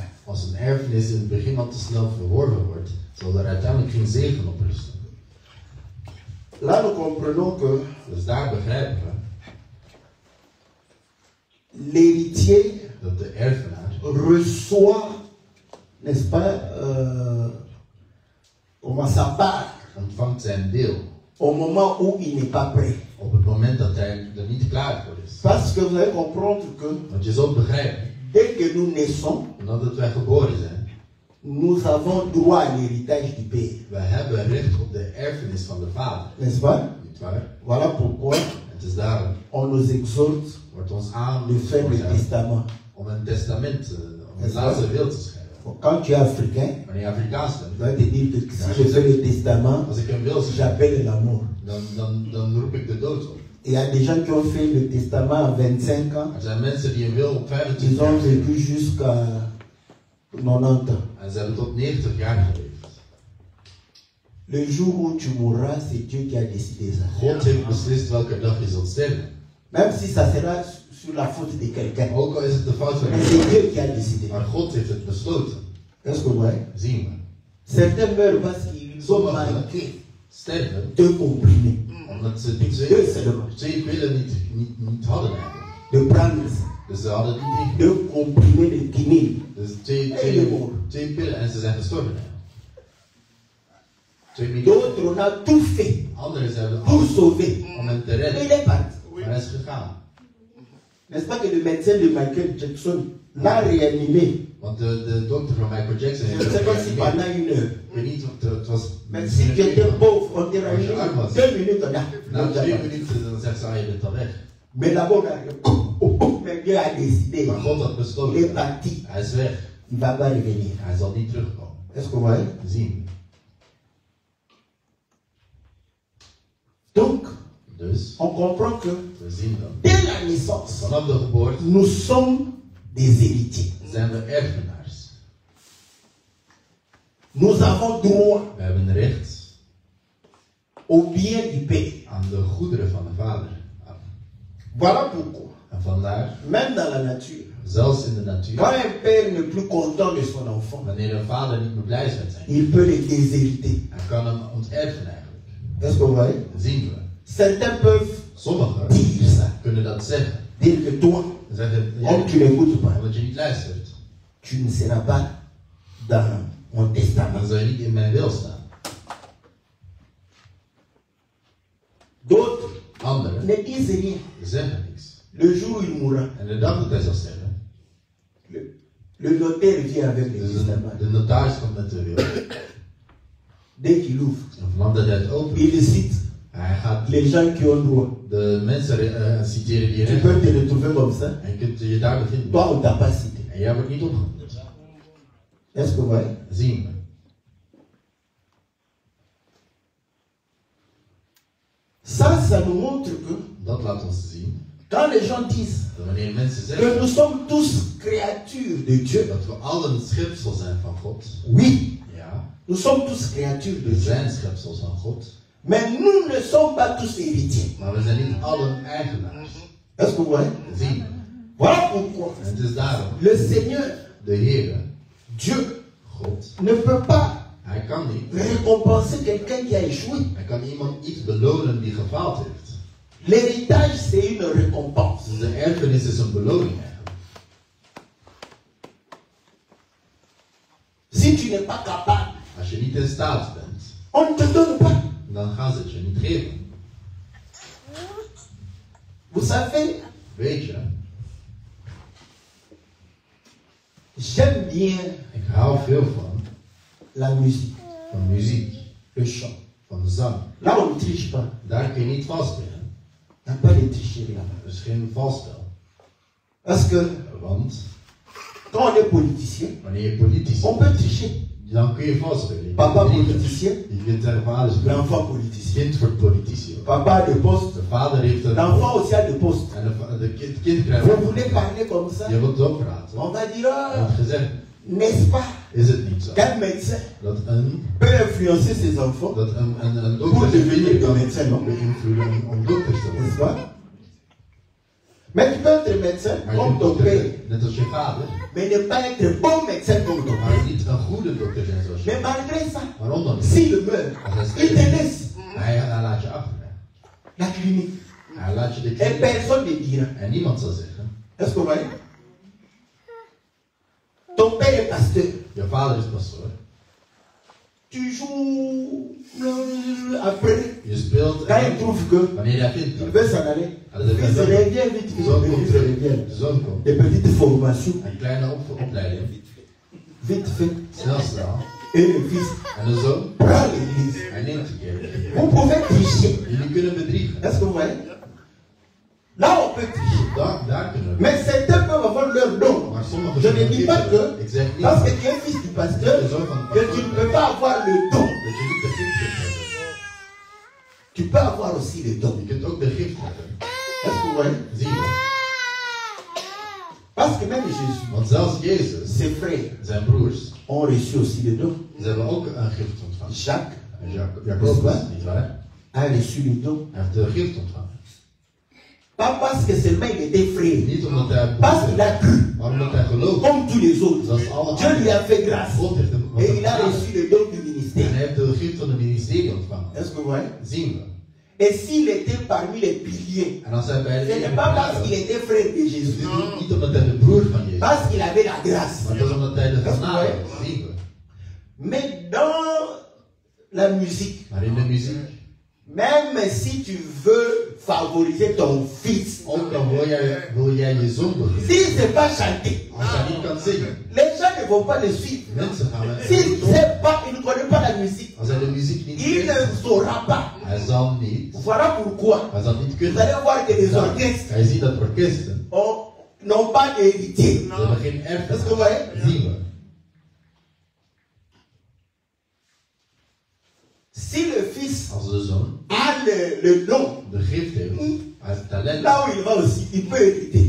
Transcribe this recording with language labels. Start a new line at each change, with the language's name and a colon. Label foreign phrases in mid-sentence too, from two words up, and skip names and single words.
Dutch: als een erfenis in het begin al te snel verworven wordt, zal er uiteindelijk geen zegen op rusten.
French: Là, nous comprenons que
Dutch: Dus daar begrijpen we
French: l'héritier
Dutch: dat de erfenaar
French: reçoit, n'est-ce pas, comment sa part
Dutch: ontvangt zijn deel
French: au moment où il n'est pas prêt.
Dutch: op het moment dat hij er niet klaar voor is.
French: Parce que vous allez comprendre que
Dutch: Want je zult begrijpen,
French: dès que nous naissons,
Dutch: omdat wij geboren zijn,
French: nous avons droit à l'héritage du Père.
Dutch: we hebben recht op de erfenis van de Vader.
French: N'est-ce pas?
Dutch: Niet waar?
French: Voilà pourquoi
Dutch: Het is daarom,
French: on nous exhorte
Dutch: wordt ons
French: de faire le
Dutch: aangevoerd
French: testament.
Dutch: om een testament, om het laatste wil te schrijven.
French: Quand tu es africain,
Dutch: Wanneer je Afrikaans
French: tu
Dutch: bent,
French: vas te dire que si je fais le testament,
Dutch: als ik een wil schrijf,
French: j'appelle la mort.
Dutch: dan roep ik de dood op.
French: Il y a des gens qui ont fait le testament à 25 ans.
Dutch: Er zijn mensen die een wil op 25
French: Ils
Dutch: jaar
French: ont
Dutch: schrijven.
French: vécu jusqu'à 90 ans.
Dutch: En ze hebben tot 90 jaar geleefd.
French: Le jour où tu mourras, c'est Dieu qui a décidé ça.
Dutch: God heeft beslist welke dag je zult sterven.
French: Même si ça sera sur la faute de quelqu'un.
Dutch: Ook al is het de fout van
French: Mais c'est
Dutch: iemand,
French: Dieu qui a décidé.
Dutch: maar God heeft het besloten.
French: Est-ce que vous voyez?
Dutch: Zien we.
French: Certains meurent parce qu'ils ont manqué
Dutch: Sterven
French: 2 comprimés.
Dutch: omdat ze die twee pillen niet hadden eigenlijk.
French: De prendre
Dutch: Dus ze hadden niet
French: 2 comprimés de quinine.
Dutch: Dus twee pillen en ze zijn gestorven. 2 minuten.
French: D'autres, on a tout fait
Dutch: Anderen hebben
French: pour
Dutch: alles
French: sauver.
Dutch: om hem te
French: Et il
Dutch: redden.
French: est parti.
Dutch: Maar hij is gegaan.
French: N'est-ce pas que le médecin de Michael Jackson l'a réanimé?
Dutch: Want de dokter van Michael Jackson
French: Je
Dutch: heeft
French: ne sais
Dutch: hem
French: pas si
Dutch: gereanimeerd.
French: pendant 1 heure.
Dutch: Ik weet niet of het was.
French: Mais si tu étais pauvre, on te réanimé 2 minutes.
Dutch: Na 2 minuten dan zegt ze, je bent al weg.
French: Mais là-bas, mais Dieu a décidé.
Dutch: Maar God had
French: Il est
Dutch: besloten.
French: parti.
Dutch: Hij is weg.
French: Il ne va pas revenir.
Dutch: Hij zal niet terugkomen.
French: Est-ce que vous voyez?
Dutch: Zien.
French: Donc,
Dutch: Dus
French: on comprend que
Dutch: we zien dat.
French: dès la naissance,
Dutch: Vanaf de geboorte
French: nous sommes des héritiers.
Dutch: zijn we erfenaars.
French: Nous avons droit
Dutch: We hebben recht
French: au bien du Père.
Dutch: aan de goederen van de Vader.
French: Voilà pourquoi,
Dutch: En vandaar,
French: même dans la nature,
Dutch: zelfs in de natuur,
French: quand un père n'est plus content de son enfant,
Dutch: wanneer een vader niet meer blij is met zijn kind,
French: il peut le déshériter.
Dutch: hij kan hem onterfen eigenlijk.
French: Est-ce que vous voyez?
Dutch: Dat zien we.
French: Certains peuvent
Dutch: Sommigen
French: dire ça.
Dutch: kunnen dat zeggen.
French: Dire que toi,
Dutch: Zeggen,
French: comme tu n'écoutes pas,
Dutch: omdat je niet luistert,
French: tu ne seras pas dans mon testament.
Dutch: dan zal je niet in mijn wil staan.
French: D'autres
Dutch: Anderen
French: ne disent rien.
Dutch: zeggen niks.
French: Le jour où il mourra,
Dutch: En de dag dat hij zal sterven,
French: le notaire vient avec le
Dutch: dus
French: testament.
Dutch: de notaris komt met de wil.
French: Dès qu'il ouvre,
Dutch: En vanaf dat hij het opent,
French: il cite
Dutch: hij gaat
French: les gens qui ont droit.
Dutch: de mensen citeren die
French: Tu
Dutch: recht
French: peux
Dutch: hebben.
French: te retrouver comme ça.
Dutch: En je kunt je daar bevinden.
French: Toi, on t'a pas cité.
Dutch: En jij wordt niet opgenomen.
French: Est-ce que vous voyez?
Dutch: Zien we.
French: Ça nous montre que
Dutch: Dat laat ons zien
French: quand les gens disent
Dutch: dat wanneer mensen
French: que
Dutch: zeggen
French: nous sommes tous créatures de Dieu,
Dutch: dat we allen schepsel zijn van God.
French: oui,
Dutch: Ja,
French: nous sommes tous créatures de
Dutch: we
French: Dieu.
Dutch: zijn schepsels van God.
French: Mais nous ne sommes pas tous héritiers.
Dutch: Maar we zijn niet allen eigenaars.
French: Est-ce que vous voyez?
Dutch: Zien we.
French: Voilà pourquoi
Dutch: En het is daarom,
French: le Seigneur,
Dutch: de Heer,
French: Dieu,
Dutch: God,
French: ne peut pas
Dutch: hij kan niet.
French: récompenser quelqu'un qui a échoué.
Dutch: Hij kan iemand iets belonen die gefaald heeft.
French: L'héritage, c'est une récompense.
Dutch: Dus de erfenis is een beloning eigenlijk.
French: Si tu n'es pas capable,
Dutch: Als je niet in staat bent,
French: on ne te donne pas.
Dutch: dan gaan ze het je niet geven.
French: Vous savez,
Dutch: Weet je,
French: j'aime bien
Dutch: ik hou veel van
French: la musique,
Dutch: muziek,
French: le chant.
Dutch: van zang.
French: Là, on ne triche pas.
Dutch: Daar kun je niet vastspelen.
French: Il n'y a pas de tricherie là-bas.
Dutch: Er is geen valspel.
French: Parce que
Dutch: Want
French: quand on est politicien,
Dutch: wanneer je politici
French: on peut tricher.
Dutch: dan kun je valspelen.
French: Papa politicien,
Dutch: Je kunt zeggen vader is een
French: l'enfant politicien.
Dutch: kind voor politici.
French: Papa a de poste,
Dutch: De vader heeft een
French: l'enfant aussi a de poste.
Dutch: en de kind krijgt
French: Vous voulez parler comme ça?
Dutch: je wilt ook praten.
French: On va dire,
Dutch: Er
French: ah,
Dutch: wordt gezegd,
French: n'est-ce pas
Dutch: is het niet zo
French: qu'un médecin
Dutch: dat een
French: peut influencer ses enfants,
Dutch: een
French: Pour
Dutch: dokter
French: devenir
Dutch: zijn
French: un médecin, non?
Dutch: beïnvloeden om dokter te
French: n'est-ce
Dutch: worden.
French: pas? Mais tu peux être médecin
Dutch: Maar je
French: comme
Dutch: kunt
French: ton
Dutch: dokter
French: père,
Dutch: zijn, net als je vader,
French: mais ne pas être bon médecin comme ton
Dutch: maar
French: père.
Dutch: niet een goede dokter zijn zoals je.
French: Mais malgré ça,
Dutch: Maar ondanks
French: s'il meurt, il te laisse
Dutch: hij laat je achter.
French: la clinique.
Dutch: Hij laat je de
French: Et
Dutch: kliniek
French: personne ne dira.
Dutch: en niemand zal zeggen,
French: Est-ce que vous voyez? Ton père est pasteur.
Dutch: je vader is pastoor.
French: tu joues, après,
Dutch: Je speelt
French: quand il trouve que
Dutch: wanneer hij vindt
French: il
Dutch: dat.
French: veut s'en aller, il se revient vite, il se revient.
Dutch: De zoon komt.
French: Des petites formations,
Dutch: Een kleine opleiding.
French: vite fait.
Dutch: Snel.
French: Et le fils
Dutch: En de zoon,
French: prend l'église.
Dutch: hij neemt de kerk.
French: Vous pouvez tricher.
Dutch: Jullie kunnen bedriegen.
French: Est-ce que vous voyez? Là, on peut tricher.
Dutch: Daar kunnen we.
French: Mais certains peuvent avoir leur don.
Dutch: Maar sommige
French: Je ne dis pas que,
Dutch: ik zeg niet
French: parce que tu es fils du pasteur,
Dutch: de zoon van de
French: que tu ne peux pas avoir le don.
Dutch: dat je niet de gift kunt hebben.
French: Tu peux avoir aussi le don.
Dutch: Je kunt ook de gift hebben.
French: Est-ce que vous voyez?
Dutch: Zie je?
French: Parce que même Jésus,
Dutch: Want zelfs Jezus,
French: ses frères,
Dutch: zijn broers,
French: ont reçu aussi le don.
Dutch: ze hebben ook een gift ontvangen.
French: Jacques
Dutch: En Jacobus, nietwaar?
French: a reçu le don.
Dutch: Hij heeft de gift ontvangen.
French: Pas parce que seulement il était frère.
Dutch: Niet omdat hij
French: Parce qu'il a cru,
Dutch: maar omdat hij gelooft.
French: comme tous les autres.
Dutch: Zoals alle
French: Dieu lui a fait grâce.
Dutch: God heeft hem wat
French: Et il a
Dutch: gedaan.
French: reçu le don du
Dutch: En
French: ministère.
Dutch: hij heeft de gift van het ministerie ontvangen.
French: Est-ce que vous voyez?
Dutch: Zien we.
French: Et s'il était parmi les piliers,
Dutch: En als hij bij de
French: ce n'est pas parce qu'il était frère de
Dutch: het
French: Jésus.
Dutch: is niet omdat hij de broer van Jezus is.
French: Parce qu'il avait la grâce.
Dutch: Maar dat is omdat hij de genade heeft. Zien we.
French: Mais dans la musique,
Dutch: Maar in de muziek,
French: même si tu veux favoriser ton fils,
Dutch: ook al wil jij je zoon beginnen.
French: s'il ne sait pas chanter,
Dutch: Als hij niet kan zingen,
French: les gens ne vont pas le suivre.
Dutch: mensen gaan
French: S'il ne sait pas, il ne connaît pas la musique,
Dutch: Als hij de muziek niet
French: il ne
Dutch: kent,
French: saura pas.
Dutch: hij zal niet.
French: Voilà pourquoi
Dutch: Hij zal niet
French: vous
Dutch: kunnen.
French: allez voir que les
Dutch: Nou,
French: orchestres
Dutch: hij ziet dat orkesten.
French: n'ont pas d'héritier.
Dutch: Ze hebben geen
French: Est-ce que vous
Dutch: erfenis.
French: voyez?
Dutch: Zien we.
French: Si le fils
Dutch: Als de zoon
French: a le don,
Dutch: de gift heeft, hij heeft talent,
French: là où il va aussi, il peut hériter.